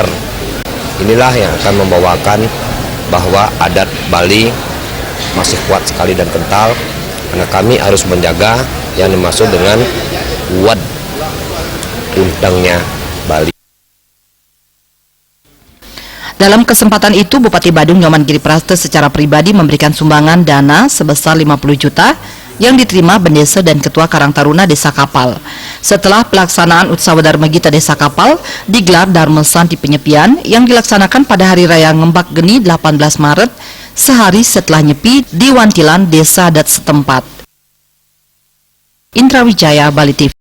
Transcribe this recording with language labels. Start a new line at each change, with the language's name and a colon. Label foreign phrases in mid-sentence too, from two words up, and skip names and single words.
Indonesian: Inilah yang akan membawakan bahwa adat Bali masih kuat sekali dan kental, karena kami harus menjaga yang dimaksud dengan wad undangnya Bali. Dalam kesempatan itu, Bupati Badung Nyoman Giriprasta secara pribadi memberikan sumbangan dana sebesar 50 juta yang diterima Bendesa dan Ketua Karang Taruna Desa Kapal. Setelah pelaksanaan Utsawa Dharma Gita Desa Kapal, digelar Dharma Santi Penyepian yang dilaksanakan pada Hari Raya Ngembak Geni 18 Maret, sehari setelah nyepi di Wantilan Desa Adat setempat. Indra Wijaya, Bali TV.